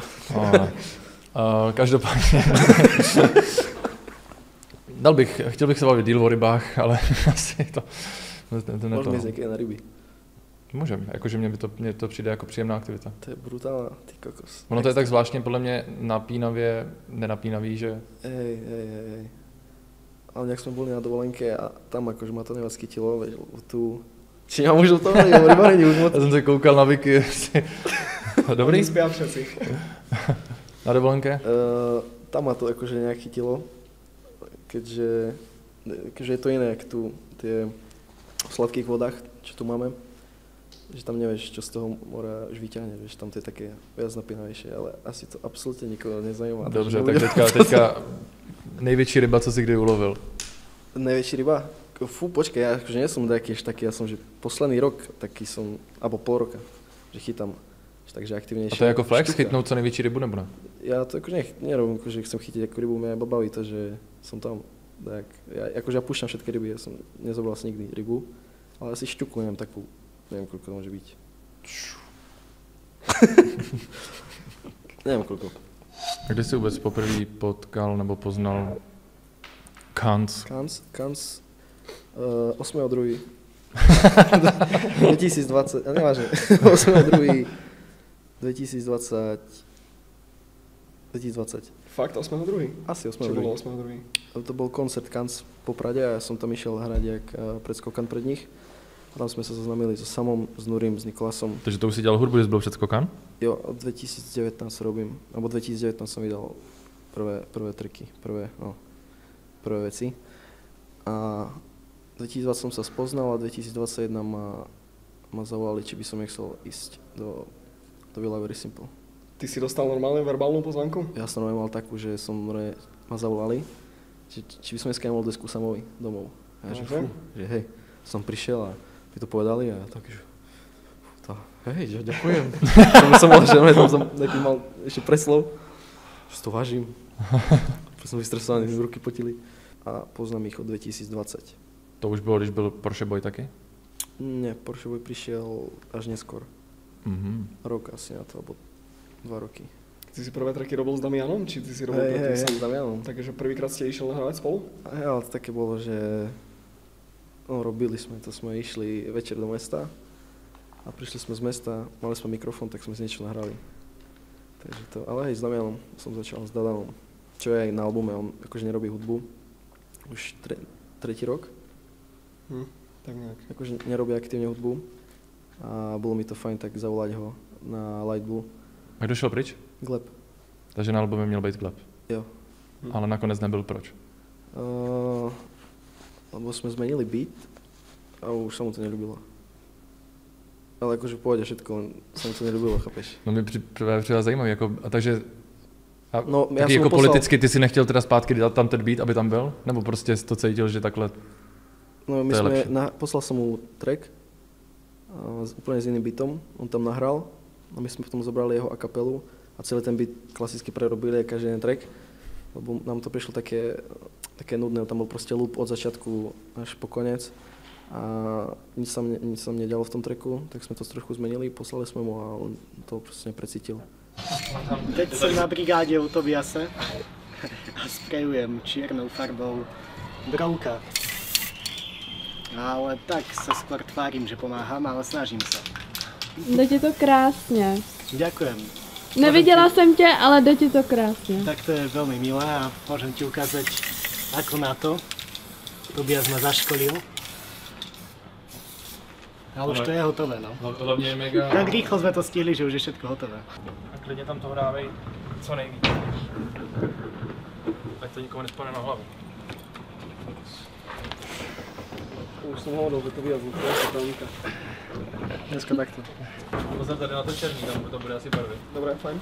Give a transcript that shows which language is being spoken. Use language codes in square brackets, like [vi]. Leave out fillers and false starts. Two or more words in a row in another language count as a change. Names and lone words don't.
[cs] Každopádně. Chtěl bych se bavit díl o rybách, ale asi to Můžeme jít někde na ryby. Můžeme, jakože mně to přijde jako příjemná aktivita. [sk] To je brutálna, ty kokos. [cs] Ono to je tak zvláštně podle mě nenapínavý, že... [sk] Hej. Ale nejak sme boli na dovolenke a tam akože ma to nevac chytilo, veď tu... Či ja môžu to hovoriť o rybarení už moc? [cs] Já jsem se koukal na Wiki. Dobrý? [sk] Spia všetci. Na dovolenke? Tam ma to akože nejak chytilo, keďže je to iné, jak tu tie v sladkých vodách, čo tu máme. Že tam nevieš, čo z toho mora už vyťahne, vieš, tam to je také viac napínavejšie, ale asi to absolútne nikoho nezajímá. [cs] Dobře, tak teďka největší ryba, co jsi kdy ulovil? Největší ryba? Fú, [sk] počkaj, ja akože nie som taký, ja som, že posledný rok taký som, alebo pol roka, že chytám, takže aktivnejšie. [cs] A to je jako flex, chytnout co největší rybu, nebo ne? [sk] Ja to akože nerobím, akože chcem chytiť ako rybu, mňa baví to, že som tam, tak, ja púšťam všetky ryby, ja som nezobral asi nikdy rybu, ale asi šťuku, neviem koľko to môže byť. Neviem koľko. [cs] A kde jsi vůbec poprvé potkal nebo poznal Kans? [sk] Kans 8.2. 2020, nevážne, 8.2. 2020. Fakt 8.2. Asi 8.2. Čo bolo 8.2? To bol koncert Kans v Poprade a ja som tam išiel hrať jak predskokan pred nich. A tam sme sa zoznamili so Samom, s Nurim, s Nikolasom. [cs] Takže to už si dělal hudbu, když jsi byl předskokan? Jo, [sk] od 2019 robím, alebo 2019 som vydal prvé triky, prvé veci. A 2020 som sa spoznal a 2021 ma zavolali, či by som nechcel ísť do Villa Very Simple. Ty si dostal normálne verbálnu pozvánku? Ja som normálne mal takú, že ma zavolali, či by som dneska nemohol desku Samovi domov. A ja, že hej, som prišiel a mi to povedali a ja tak, že hej, že ďakujem. som mal, že tam som taký mal ešte preslov, že to vážim. Som vystresovaný, ruky potili. A poznám ich od 2020. [cs] To už bylo, když byl Porsche Boy taky? [sk] Ne, Porsche Boy prišiel až neskôr. Rok asi na to, alebo 2 roky. Ty si prvé tracky robil s Damianom, či ty si robil predtým sám? S Damianom. Takže prvýkrát ste išiel nahrávať spolu? Ale to také bolo, že robili sme to, sme išli večer do mesta a prišli sme z mesta, mali sme mikrofón, tak sme si niečo nahrali. Takže to, ale hej, s Damianom som začal, s Dadanom, čo je aj na albume, on akože nerobí hudbu už tretí rok. Tak nejak. Akože nerobí aktívne hudbu a bolo mi to fajn tak zavolať ho na Light Blue. [cs] A kdo šel pryč? Gleb. Takže na albume měl být Gleb. Jo. Ale nakonec nebyl proč? [sk] lebo sme zmenili beat a už sa mu to neľúbilo. Ale akože v pohode všetko, len sa mu to neľúbilo, chápeš? [cs] No mi připadá zajímavý, jako, a takže a No, taky jako politicky ty si nechtěl teda zpátky dát tam ten beat, aby tam byl? Nebo prostě to cítil, že takhle? No my To je [sk] sme, lepšie. poslal som mu track úplne s iným beatom, on tam nahral a my sme potom zobrali jeho a kapelu a celý ten beat klasicky prerobili každý jeden track, lebo nám to prišlo také nudné, tam bol proste loop od začiatku až po konec a nič sa mne nedialo v tom tracku, tak sme to trochu zmenili, poslali sme mu a on to proste neprecítil. Teď som na brigáde u Tobiase a sprejujem čiernou farbou brouka. Ale tak sa skôr tvárim, že pomáham, ale snažím sa. [cs] Jde ti to krásně. [sk] Ďakujem. [cs] Neviděla jsem tě, ale jde ti to krásně. [sk] Tak to je veľmi milé a môžem ti ukázať, ako na to. Tobias ma zaškolil. A už to je hotové, no. [cs] Hlavně je mega. [sk] Tak rýchlo sme to stihli, že už je všetko hotové. [cs] A klidně tam to hrávej co nejvíc. Ať to nikomu nespadne na hlavu. [sk] Už som hovoril, že to viac zvučka. [cs] Dneska takto. Pozor tady na to černý, tam to bude asi barvy. [sk] Dobre, fajn.